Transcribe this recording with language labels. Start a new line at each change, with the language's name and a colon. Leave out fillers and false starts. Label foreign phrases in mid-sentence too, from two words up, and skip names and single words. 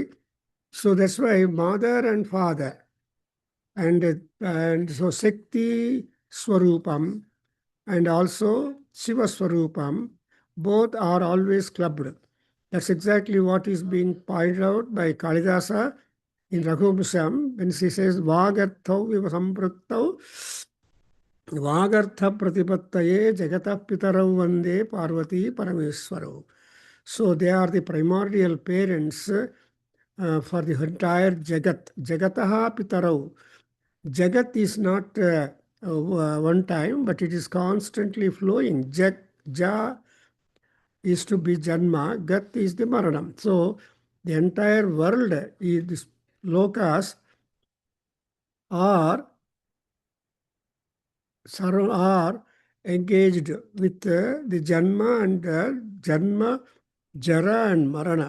English: So that's why mother and father. And so
Sanskrit: शक्ति स्वरूपम्
English: and also
Sanskrit: शिव स्वरूपम्,
English: both are always clubbed. That's exactly what is being pointed out by Kalidasa in Raghuvamsam when she says,
Sanskrit: वागर्थौ इव सम्पृक्तौ वागर्थ प्रतिपत्तये जगतः पितरौ वन्दे पार्वती परमेश्वरौ.
English: So they are the primordial parents for the entire Jagat.
Sanskrit: जगतः पितरौ.
English: Jagat is not one time, but it is constantly flowing. Ja is to be Janma, Gat is the Maranam. So the entire world, these lokas are engaged with the Janma and Janma, Jara and Marana.